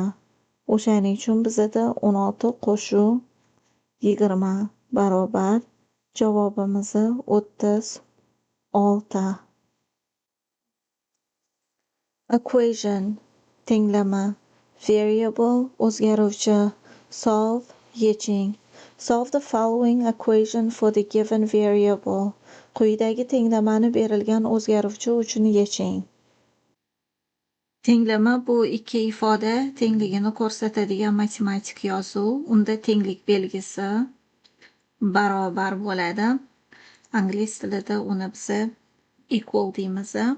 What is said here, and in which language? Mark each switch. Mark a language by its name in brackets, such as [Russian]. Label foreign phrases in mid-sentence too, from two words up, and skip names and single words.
[Uzbek] O'shaning uchun bizada 16 qo'shuv 20 barobar. Javobimiz 36. Equation tenglama. Variable o'zgaruvchi. Solve, yeching. [English] Solve the following equation for the given variable. [Uzbek] Quyidagi tenglamani berilgan o'zgaruvchi uchun yeching. Tenglama bu ikki ifoda tengligini ko'rsatadigan matematik yozuv. Unda tenglik belgisi barobar bo'ladi. Ingliz tilida uni biz equal deymiz.